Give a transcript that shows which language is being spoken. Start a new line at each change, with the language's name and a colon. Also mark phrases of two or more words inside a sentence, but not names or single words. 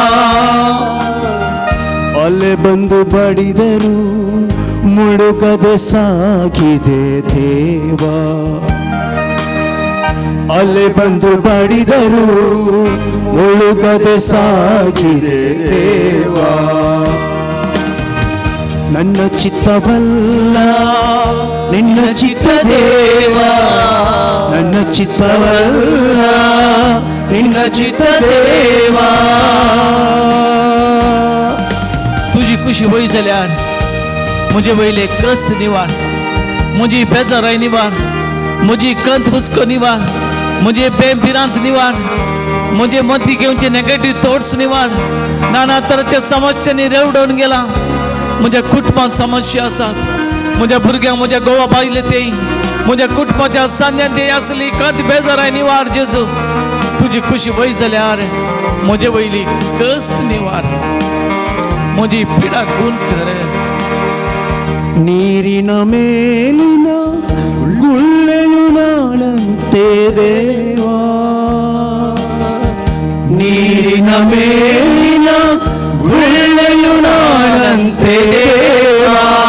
Kannada: ಅಲೆ ಬಂದು ಬಡಿದರು ಮುಳುಗದೆ ಸಾಗಿದೆ ದೇವಾ, ಅಲೆ ಬಂದು ಬಡಿದರು ಮುಳುಗದೆ ಸಾಗಿದೆ ದೇವಾ. ನನ್ನ ಚಿತ್ತವಲ್ಲ ನಿನ್ನ ಚಿತ್ತ ದೇವಾ, ನನ್ನ ಚಿತ್ತವಲ್ಲ ನಿನ್ನ ಚಿತ್ತ ದೇವಾ.
Konkani: तुझी खुशी वय जाल्यार म्हजे वयले कश्ट निवार, म्हजी बेजाराय निवार, म्हजी कंत हुस्को निवार, म्हजे बेबिरांत निवार, म्हजे मती घेवचे
English: negative thoughts
Konkani: निवार. नाना तरांच्या समस्यांनी रेवडोवन गेला. म्हज्या कुटुंबांत समस्या आसात, म्हज्या भुरग्यांक म्हज्या घोवा बायले तेय, म्हज्या कुटुंबाच्या सान्यान तेय आसली कंत बेजाराय निवार जेजू. तुझी खुशी वय जाल्यार म्हजे वयली कश्ट निवार, म्हजी पिडा गुण कर.
Kannada: ನೀರಿನ ಮೇಲಿನ ಗುಳ್ಳೆಯು ನಾಳಂತೆ ದೇವಾ, ನೀರಿನ ಮೇಲಿನ ಗುಳ್ಳೆಯು ನಾಳಂತೆ ದೇವಾ,